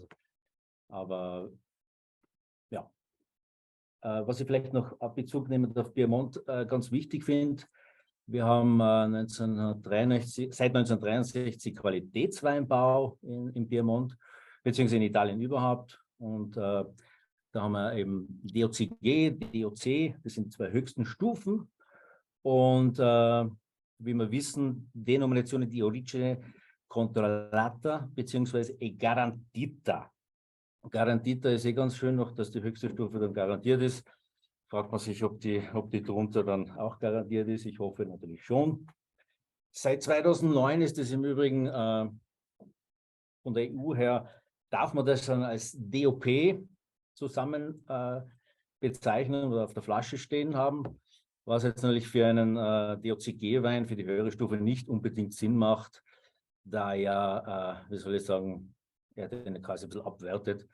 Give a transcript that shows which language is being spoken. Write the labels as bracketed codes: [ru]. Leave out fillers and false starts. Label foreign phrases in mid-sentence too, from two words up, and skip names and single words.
[de] Aber ja, was ich vielleicht noch ab Bezug nehmend auf Piemont ganz wichtig finde, wir haben seit 1963 Qualitätsweinbau in Piemont, beziehungsweise in Italien überhaupt. Und da haben wir eben DOCG, DOC, das sind zwei höchsten Stufen. Und wie wir wissen, [it] Denominazione di origine controllata, beziehungsweise e garantita. [de] Garantita ist ganz schön noch, dass die höchste Stufe dann garantiert ist. Fragt man sich, ob die drunter dann auch garantiert ist. Ich hoffe natürlich schon. Seit 2009 ist es im Übrigen von der EU her, darf man das dann als DOP zusammen bezeichnen oder auf der Flasche stehen haben, was jetzt natürlich für einen DOCG-Wein für die höhere Stufe nicht unbedingt Sinn macht, da ja, wie soll ich sagen, er den quasi ein bisschen abwertet.